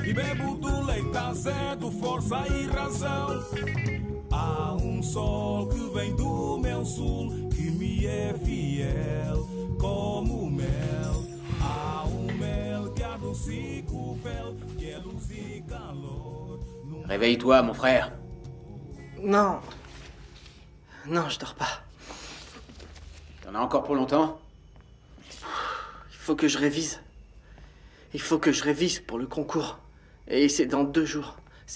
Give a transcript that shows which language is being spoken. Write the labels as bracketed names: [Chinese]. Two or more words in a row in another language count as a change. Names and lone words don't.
[Portuguese] E bebo do leite azedo, força e razão. Há um sol que vem do meu sul, que me é fiel como o mel. Há um mel que adocica o fel, que é luz e calor. [French] Réveille-toi, mon frère. Non. Non, je dors pas. T'en as encore pour longtemps? Il faut que je révise. Il faut que je révise pour le concours. Et c'est dans 2 jours.